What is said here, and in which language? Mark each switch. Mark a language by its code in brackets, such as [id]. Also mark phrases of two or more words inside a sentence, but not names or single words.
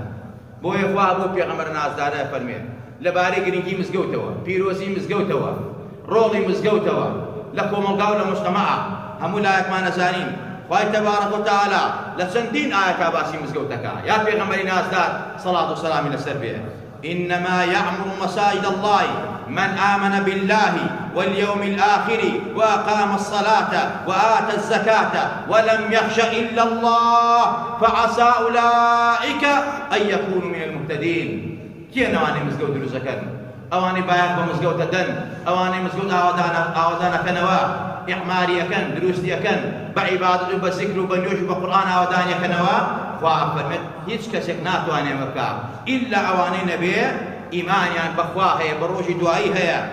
[ckb] بۆیە خوا بۆ پێغەمبەر نازدارە فەرمێت لەبارەی گرنگی مزگەوتەوە پیرۆزی مزگەوتەوە ڕۆڵی مزگەوتەوە لە کۆمەلگا و لە مجتەمەع هەموو لایەکمان ئەزانین خوای [ar] تەبارەک وتەعالا [ckb] لە چەندین ئاەتا باسی مزگەوتەکە یا پێغەمبەری نازدار سەڵات و سەلامی لەسەر بێ [ar] إنما يعمر مساجد الله من آمن بالله واليوم الآخر وأقام الصلاة وآتى الزكاة ولم يخش إلا الله فعسى أولئك أن يكونوا من المهتدين. [ckb] كي نواني مزگەوت دروستەکەن ئەوانەی باید بە مزگەوتە دەن ئەوانەی مزگەوت ئاوادانەکەنەوە ئیعماریەکەن دروستیەکەن بە عیبادەت و بە زیکر و بە نوێژ و بە قورئان ئاوادانیەکەنەوە خوا فەرمێت هیچ کەسێک ناتوانێ بکە ئیلا ئەوانەی نەبێ ئیمانیان بەخوا هەیە بە ڕۆژی دوایی هەیە